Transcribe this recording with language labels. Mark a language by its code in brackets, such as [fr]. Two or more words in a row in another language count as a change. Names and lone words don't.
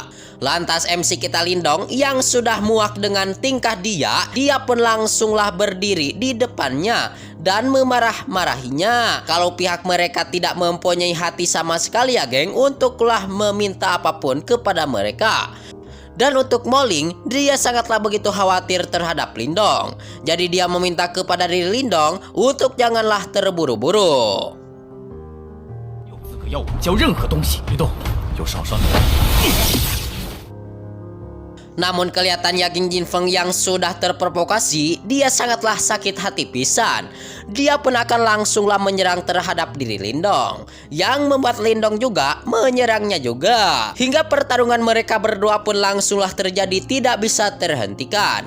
[id] Lantas MC kita Lindong yang sudah muak dengan tingkah dia pun langsunglah berdiri di depannya dan memarah-marahinya kalau pihak mereka tidak mempunyai hati sama sekali ya geng untuklah meminta apapun kepada mereka. Dan untuk Moling, dia sangatlah begitu khawatir terhadap Lindong. Jadi dia meminta kepada diri Lindong untuk janganlah terburu-buru. [zh] 有资格要我们交任何东西，别动，就少伤你。 [id] Namun kelihatan Yaging Jin Feng yang sudah terprovokasi, dia sangatlah sakit hati pisan. Dia pun akan langsunglah menyerang terhadap diri Lindong, yang membuat Lindong juga menyerangnya juga. Hingga pertarungan mereka berdua pun langsunglah terjadi tidak bisa terhentikan.